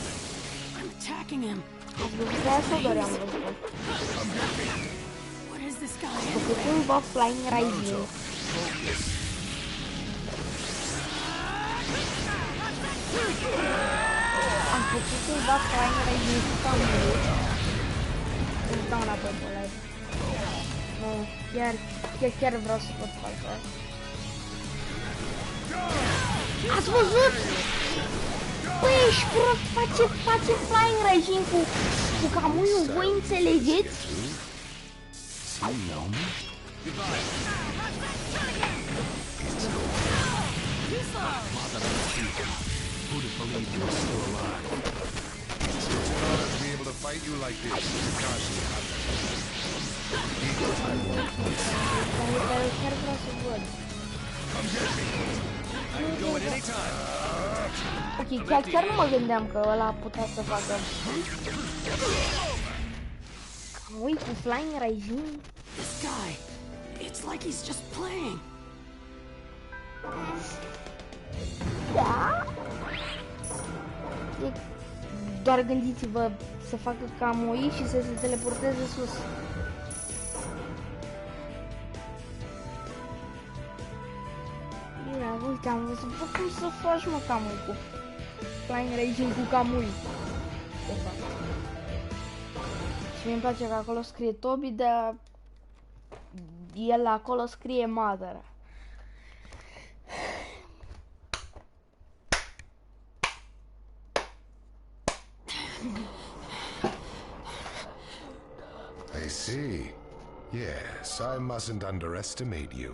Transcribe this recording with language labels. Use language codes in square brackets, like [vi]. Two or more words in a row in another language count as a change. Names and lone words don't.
[en] I'm attacking him. What is this guy? [ro] Făcut [en] buff flying rising. [ro] Am făcut [en] buff flying rising [ro] cu camul. Îmi dau înapoi pe live. Nu, chiar vreau să pot face asta. Ați văzut? Păi, ești prost, face [en] flying rising [ro] cu camuiul, voi înțelegeți? [en] Who'd have believed you were still alive? It's an honor to be able to fight you like this, Takashi. [ro] Ok, chiar nu mă gândeam că ăla putea să facă. Ui, cu [en] flying rising. This guy, it's like he's just playing. [ro] Da? Doar gândiți-vă să facă camui și să se teleporteze sus. Ia, uite, am văzut cum să faci, mă, camui cu [en] flying rising [ro] cu camui. De fapt. Și mi-mi place că acolo scrie Toby, dar el acolo scrie Mother. [en] I see. Yes, I mustn't underestimate you.